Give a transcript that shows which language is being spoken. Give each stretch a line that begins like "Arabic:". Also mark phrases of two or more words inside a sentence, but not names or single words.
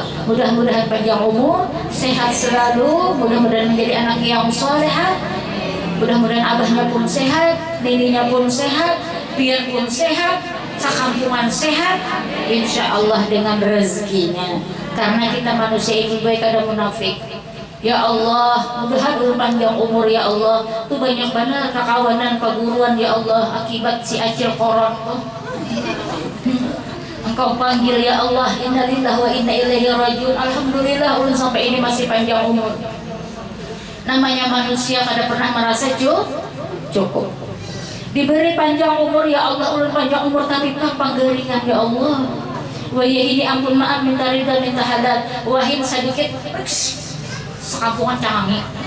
Indonesian: Mudah-mudahan panjang umur, sehat selalu, mudah-mudahan menjadi anak yang solehah, mudah-mudahan abahnya pun sehat, nininya pun sehat, biar pun sehat, sekampungan sehat, insya Allah dengan rezekinya. Karena kita manusia ini baik ada munafik. Ya Allah, mudah-mudahan panjang umur ya Allah.
Banjar: Tuh banyak banget kekawanan, keguruan ya Allah akibat si acil koron tuh.
Indonesian: Engkau panggil ya Allah,
Arabic: innalillahi wa inna ilaihi rajiun.
Banjar: Alhamdulillah ulun sampai ini masih panjang umur. Namanya manusia kada pernah merasa cukup. Diberi panjang umur ya Allah, ulun panjang umur tapi panggeringan ya Allah.
Indonesian: Wah ya ini ampun maaf, minta ridha minta halal.
Banjar: Wahin sedikit sekampungan cangangi.